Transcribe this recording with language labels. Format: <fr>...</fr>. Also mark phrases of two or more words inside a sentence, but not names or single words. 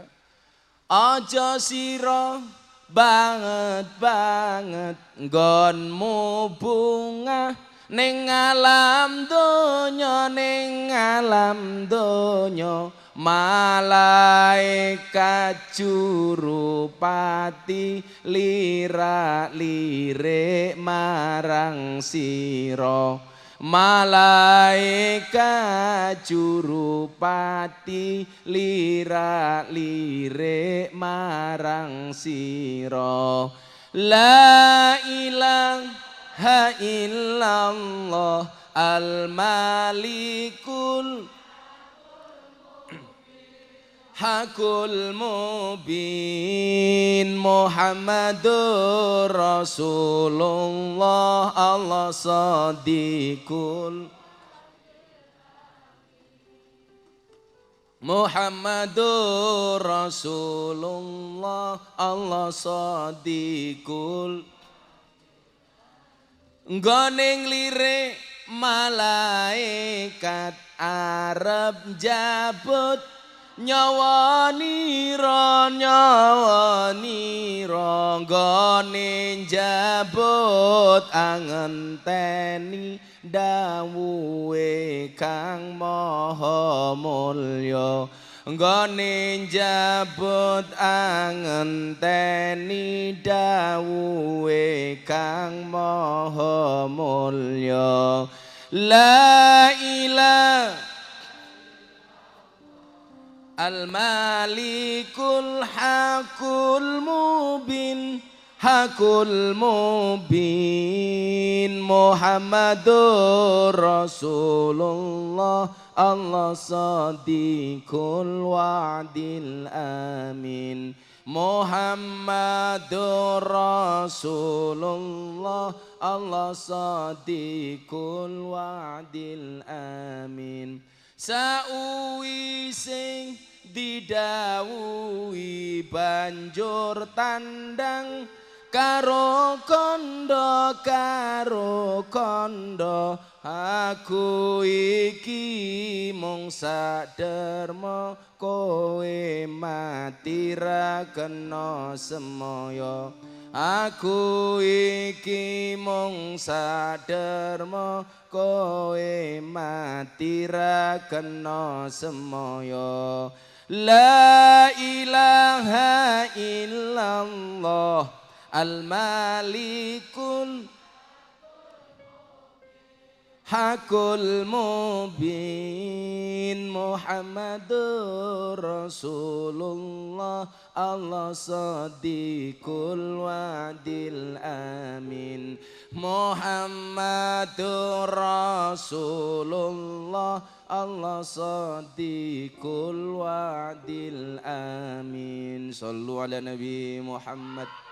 <jv>Aja sira banget nggonmu bunga ning alam donya malaikat jurupati lirik marang sira. Malaikat jurupati lirik marang sira.</jv> <ar>لا إله إلا الله الملك الحق المبين محمد رسول الله الله صادق محمد رسول الله الله صادق</ar> <jv>nggoning lirik malaikat arep jabut nyawa nira nggone njabut angenteni dawuhe Kang Maha Mulya nggone njabut angenteni dawuhe Kang Maha Mulya.</jv> <ar>لا إله الملك الحق المبين محمد رسول الله الله صادق الوعد الأمين محمد رسول الله الله صادق الوعد الأمين.</ar> <jv>Sauwising didhawuhi banjur tandang karo kondo aku iki mung saderma kowe mati ra kena semaya aku iki mung saderma kowe mati ra kena semaya</jv> <ar>لا إله إلا الله الملك الحق المبين محمد رسول الله الله صادق الوعد الأمين محمد رسول الله الله صادق الوعد الأمين صلوا على النبي محمد.</ar>